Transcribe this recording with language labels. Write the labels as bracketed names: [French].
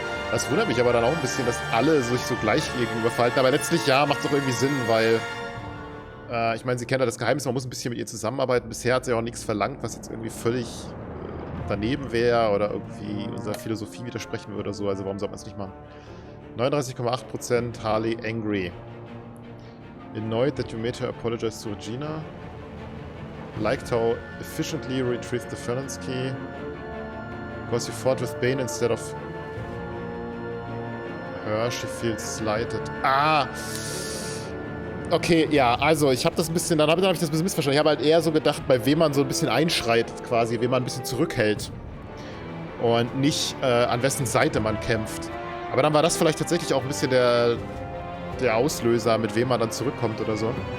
[German] Das wundert mich aber dann auch ein bisschen, dass alle sich so gleich gegenüber verhalten. Aber letztlich, ja, macht doch irgendwie Sinn, weil ich meine, sie kennt ja das Geheimnis, man muss ein bisschen mit ihr zusammenarbeiten. Bisher hat sie auch nichts verlangt, was jetzt irgendwie völlig daneben wäre oder irgendwie unserer Philosophie widersprechen würde oder so. Also warum sollte man es nicht machen? [English] 39,8% Harley angry. Annoyed that you made her apologize to Regina. Liked how efficiently you retrieved the felon's key. Because you fought with Bane instead of her, she feels slighted. Ah! [German] Okay, ja, also ich habe das ein bisschen, dann habe ich das ein bisschen missverstanden. Ich habe halt eher so gedacht, bei wem man so ein bisschen einschreitet quasi, wem man ein bisschen zurückhält. Und nicht an wessen Seite man kämpft. Aber dann war das vielleicht tatsächlich auch ein bisschen der Auslöser, mit wem man dann zurückkommt oder so.